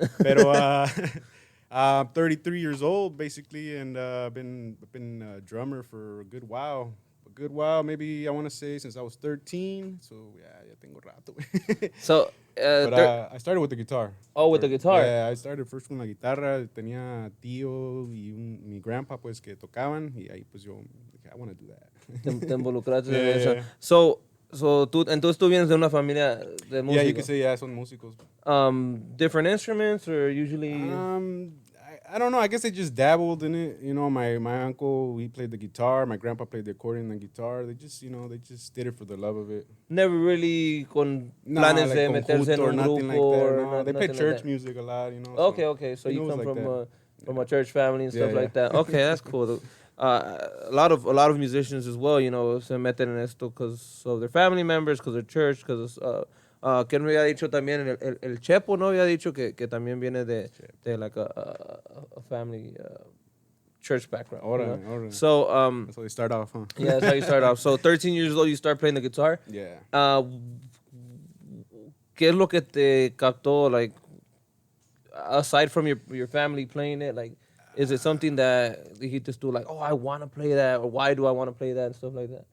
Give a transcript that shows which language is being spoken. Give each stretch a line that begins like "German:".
English: Pero I'm 33 years old, basically, and been a drummer for a good while. Maybe I want to say since I was 13.
Spanish: So ya tengo rato.
English: So, but I started with the guitar. Oh, with the guitar. Yeah, I started first
Spanish: con la guitarra. Tenía tío y mi grandpa pues que tocaban y ahí pues yo dije,
English: I want to do that.
Spanish: Te involucraste en eso. So entonces tú vienes de una familia de músicos.
English: Yeah, you could say
Spanish: son músicos.
English: Different instruments or usually? I don't know. I guess they just dabbled in it. My uncle, he played the guitar. My grandpa played the accordion and guitar. They just did it for the love of it. Never really
Spanish: con planes de meterse en un grupo.
English: No, they play church music a lot, Okay. So you come from a church family and stuff like that. Okay, that's cool. A lot of musicians as well,
Spanish: se meten en esto
English: because of their family members, because of their church, because
Spanish: que no había dicho también el Chepo, no había dicho que también viene de
English: like a family church background. Alright. So that's how they start off, huh? Yeah, that's how you start off. So 13 years old, you start playing the guitar. Yeah.
Spanish: ¿Qué es lo que te captó,
English: like, aside from your family playing it, like? Is it something that he just do like, oh, I want to play that, or why do I want to play that and stuff like that?